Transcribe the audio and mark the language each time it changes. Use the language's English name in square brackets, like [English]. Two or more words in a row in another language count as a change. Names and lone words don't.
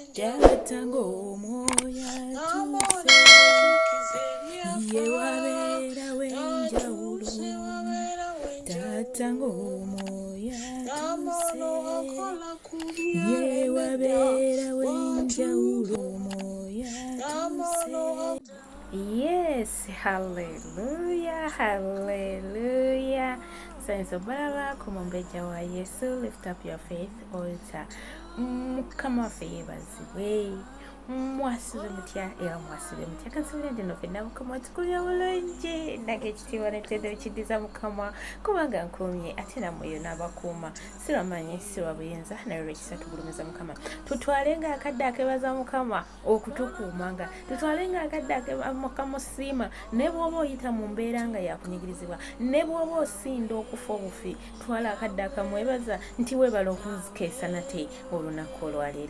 [Ganda] Jatango moya tuse yewabera wenjawulo Jatango moya tuse yewabera wenjawulo moya tuse. [English] Yes, hallelujah, hallelujah. Saints of Baraba, [Ganda] OMUMBEJJA wa YESU, [English] lift up your faith altar. [Ganda] Mukama feyebaziwe mwasibe mutya era mwasibe mutya kansubira no fenna mukama tukulya bulungi nage ekitiibwa n'ettendo ekiddiza mukama kubanga nkumye ate namwe yonna abakuuma siramanyi sirwa buyinza naye lwekisa tugulumiza mukama tutwalenga akadde akebaza mukama okutukuumanga tutwalenga akadde mukama osiima ne bw'oba oyita mu mbeera nga yakunyigirizibwa ne bw'oba osinda okufa obufi twala akadde akamwebaza nti weebala okunzikeesa nate olunaku olwaleero.